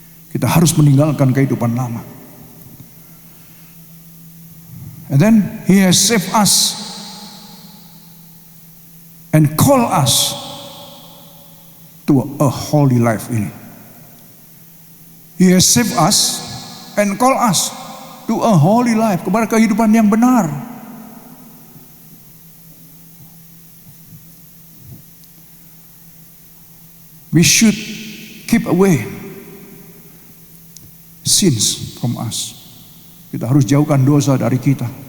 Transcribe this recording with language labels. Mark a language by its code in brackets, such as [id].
[id] Kita harus meninggalkan kehidupan lama. [en] And then He has saved us and call us to a holy life ini. He has saved us and call us to a holy life, [id] kepada kehidupan yang benar. [en] We should keep away sins from us. [id] Kita harus jauhkan dosa dari kita.